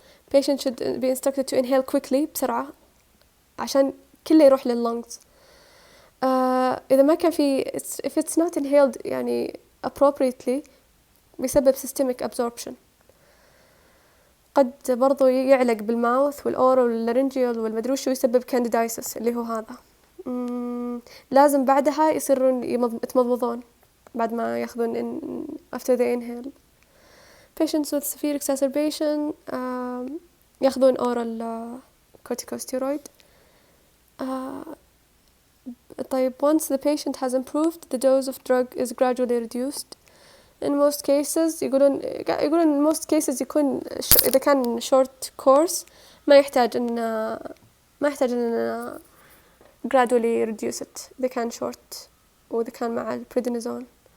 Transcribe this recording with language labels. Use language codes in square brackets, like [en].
[en] patient should be instructed to inhale quickly [ar] بسرعة عشان كله يروح لللونجز. إذا ما كان في [en] if it's not inhaled يعني appropriately بيسبب systemic absorption. [ar] قد برضو يعلق بالماوث والأورال واللارنجيال والمدري شو، يسبب candidiasis اللي هو هذا. لازم بعدها يصيرون يتمضمضون بعد ما ياخذون [en] after they inhale. patients with severe exacerbation [ar] ياخذون [en] oral corticosteroid. طيب once the patient has improved the dose of drug is gradually reduced. in most cases [ar] يقولون in most cases يكون إذا كان [en] short course [ar] ما يحتاج إن [en] gradually reduce it [ar] إذا كان short وإذا كان مع البريدنيزون.